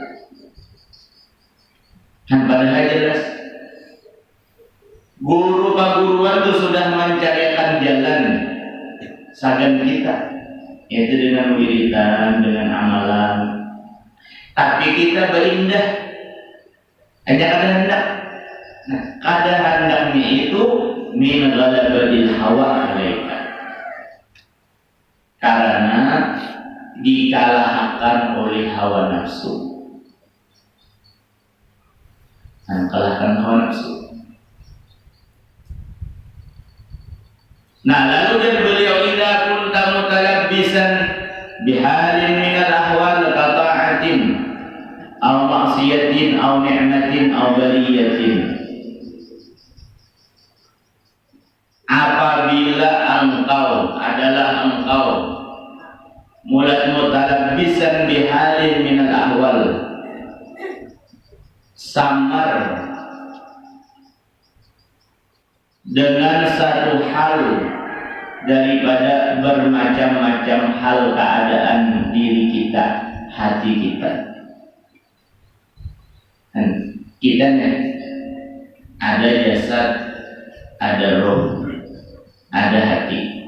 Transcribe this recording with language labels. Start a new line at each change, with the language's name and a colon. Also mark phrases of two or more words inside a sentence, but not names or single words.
Indonesian: Kan padahal jelas guru keguruan itu sudah mencarikan jalan sagan kita, yaitu dengan wiridan, dengan amalan. Tapi kita berindah hanya kada hendak. Nah, kada hendaknya itu
Arabic: من غلبة الهوى عليك,
Indonesian: karena dikalahkan oleh hawa nafsu. Nah, kalahkan hawa nafsu. Nah, lalu dia beliau
Arabic: إذا كنت متلبسا بحال من الأحوال طاعة أو معصية أو نعمة أو بلية.
Indonesian: Apabila engkau mulai
Arabic: متلبسا بحال من الأحوال,
Indonesian: samar dengan satu hal daripada bermacam-macam hal keadaan diri kita, hati kita. Dan kita ada jasad, ada roh, ada hati.